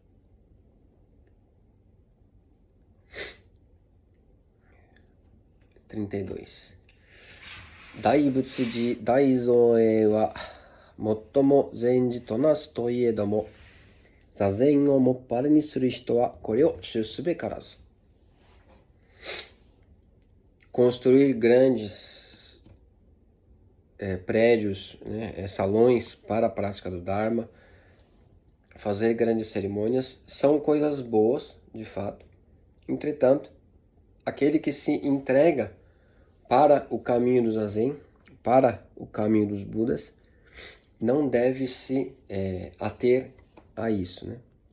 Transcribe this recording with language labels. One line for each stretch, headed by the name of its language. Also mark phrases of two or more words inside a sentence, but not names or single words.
Japanese: (32) 大仏寺大造営は最も善事となすといえども、座禅をもっぱらにする人はこれを修すべからず。
Portuguese: Construir grandes prédios, né, salões para a prática do Dharma, fazer grandes cerimônias, são coisas boas, de fato. Entretanto, aquele que se entrega para o caminho do Zazen, para o caminho dos Budas, não deve se ater a isso, né?